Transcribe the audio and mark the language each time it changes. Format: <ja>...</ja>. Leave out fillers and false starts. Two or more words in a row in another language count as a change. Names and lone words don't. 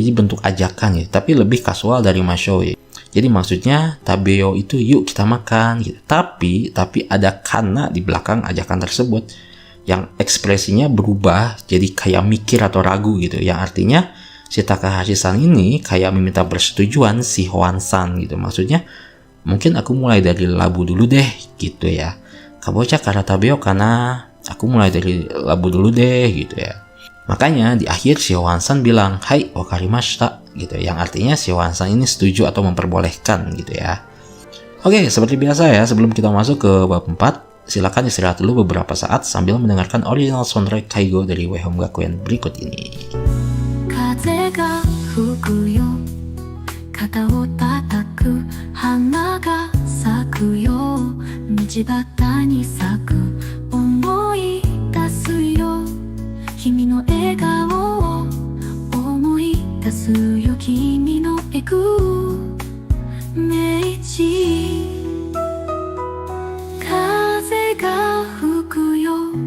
<id>Jadi bentuk ajakan gitu, tapi lebih kasual dari masho ya. Jadi maksudnya tabeyo itu yuk kita makan gitu. Tapi ada kana di belakang ajakan tersebut yang ekspresinya berubah jadi kayak mikir atau ragu gitu. Yang artinya si Takahashi-san ini kayak meminta persetujuan si Hwan-san gitu. Maksudnya mungkin aku mulai dari labu dulu deh gitu ya.</id> <ja>かぼちゃから食べようかな?</ja> <id>Aku mulai dari labu dulu deh gitu ya. Makanya di akhir si Hwan-san bilang,</id> <ja>"はい、わかりました,"</ja> <id>gitu. Yang artinya si Hwan-san ini setuju atau memperbolehkan gitu ya. Oke, seperti biasa ya, sebelum kita masuk ke bab 4, silakan istirahat dulu beberapa saat sambil mendengarkan original soundtrack Kaigo dari Weihom Gakuen berikut ini.</id> <ja>風が吹くよ肩を叩く花が咲くよ道端に咲く思い出すよ君の笑顔を思い出すよ君の笑く明治風が吹くよ</ja>